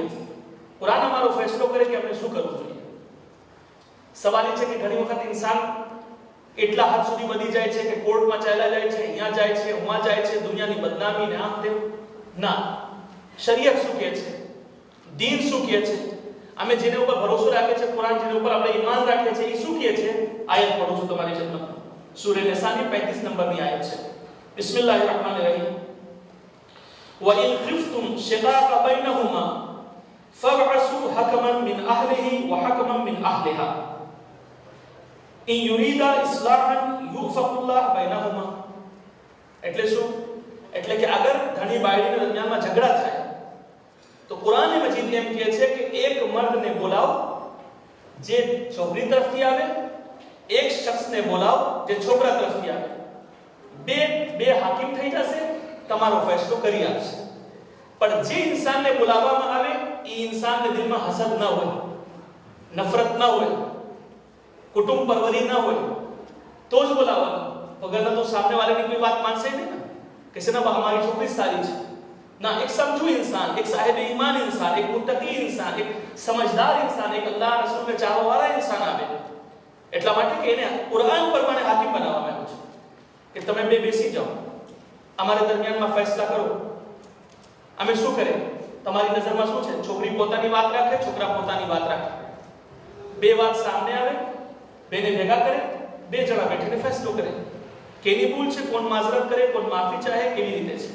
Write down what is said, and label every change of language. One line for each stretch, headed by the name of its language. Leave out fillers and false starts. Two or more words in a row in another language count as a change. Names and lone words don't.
Gujarati: કુરાન અમારો ફેસલો કરે કે આપણે શું કરવું જોઈએ. સવાલ એ છે કે ઘણી વખત ઇન્સાન એટલા હદ સુધી વધી જાય છે કે કોર્ટમાં ચાલ્યા જાય છે, અહીંયા જાય છે, ઉમાં જાય છે, દુનિયાની બદનામી ને આમ તેમ. ના, શરીયત શું કહે છે, દીન શું કહે છે, અમે જેને ઉપર ભરોસો રાખે છે, કુરાન જેને ઉપર આપણે ઈમાન રાખે છે, એ શું કહે છે? આયત પઢું છું તમારી ખિદમતમાં. સૂરે નિસાની 35 નંબરની આયત છે.
Arabic: بسم الله الرحمن الرحيم. وَإِنْ خِفْتُمْ شِقَاقَ بَيْنَهُمَا فَابْعَثُوا حَكَمًا مِنْ أَهْلِهِ وَحَكَمًا مِنْ أَهْلِهَا إِنْ يُرِيدَا إِصْلَاحًا يُوفِقِ اللَّهُ بَيْنَهُمَا.
Gujarati: એટલે શું? એટલે કે અગર ધણી બાયડીના દરમિયાનમાં ઝઘડા થાય તો કુરાન મજીદ એમ કહે છે કે એક મર્દને બોલાવો જે છોકરી તરફથી આવે, એક શખ્સને બોલાવો જે છોકરા તરફથી આવે. બે હાકિમ થઈ જશે, તમારો ફેસલો કરી આપશે. પણ જે ઇન્સાનને બોલાવવામાં આવે એ
Hindi: इंसान के दिल में हसद ना हो, नफरत ना हो, कुटुंब परवरी ना हो,
Gujarati: તો જ બોલાવા,
Hindi: वगरना तो सामने वाले की कोई बात मान से नहीं ना, किसी ना हमारी छोकरी सारी है ना, एक समझू इंसान, एक साहिब ईमान इंसान, एक मुत्तकी इंसान, एक समझदार इंसान, एक अल्लाह रसूल के चाहवा वाला इंसान आवे।
Gujarati: એટલા માટે કે એને કુરાન પ્રમાણે હાકીમ બનાવવામાં આવ્યો છે કે તમે બે બેસી જાઓ, અમારા દરમિયાનમાં ફેસલા કરો, અમે શું કરે, તમારી નજરમાં શું છે, છોકરી પોતાની વાત રાખે, છોકરા પોતાની વાત રાખે, બે વાત સામે આવે, બેને ભેગા કરે, બે જણા બેઠીને ફેસલો કરે, કેની ભૂલ છે, કોણ માઝરત કરે, કોણ માફી ચાહે, કેવી રીતે છે।